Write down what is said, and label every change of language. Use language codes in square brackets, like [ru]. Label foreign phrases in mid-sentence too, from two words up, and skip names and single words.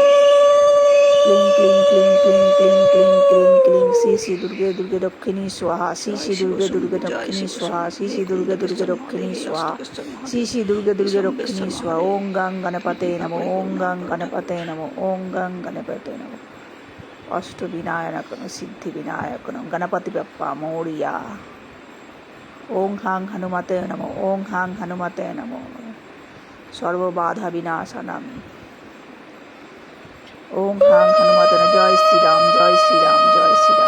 [sa] क्लीं क्लीं क्लीं क्लीं क्लीं क्लीं क्लीं क्लीं श्री श्री दुर्गे दुर्गे दक्षिणी स्वाहा। श्री श्री दुर्गे दुर्गे दक्षिणी स्वाहा। श्री श्री दुर्गे दुर्गे दक्षिणी स्वाहा। श्री श्री दुर्गे दुर्गे दक्षिणी स्वाहा। ओं गं गणपते नमो। ओं गं गणपते नमो। ओं गं गणपते नमो। [mr] अष्टविनायकन सिद्धिविनायकन गणपति बाप्पा मोरया। [sa] ওং হাং হনুমতে নমো, ওং হাং হনুমতে নমো, সর্ববাধা বিনাশানামি। ওং হাং হনুমতে নমঃ। [hi] जय श्रीराम, जय श्रीराम, जय श्रीराम।